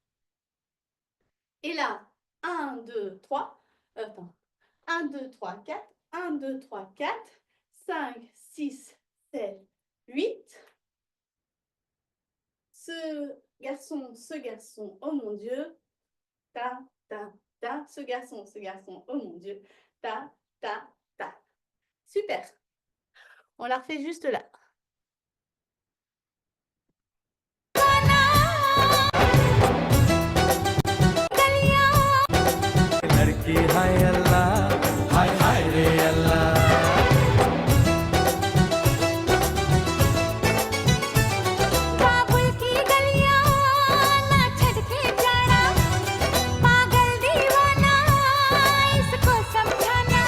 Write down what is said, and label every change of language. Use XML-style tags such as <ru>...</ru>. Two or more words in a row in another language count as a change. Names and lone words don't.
<fr>Et là, 1, 2, 3, attends, 1, 2, 3, 4, 1, 2, 3, 4, 5, 6, 7, 8. Ce garçon, oh mon Dieu, ta, ta, ta, ce garçon, oh mon Dieu, ta, ta, ta. Super. On la refait juste là.</fr> <hi>लड़की हाय अल्लाह हाय हाय रे अल्लाह बाबुल की गलियां ना छड़ के जाना पागल दीवाना इसको समझाना</hi>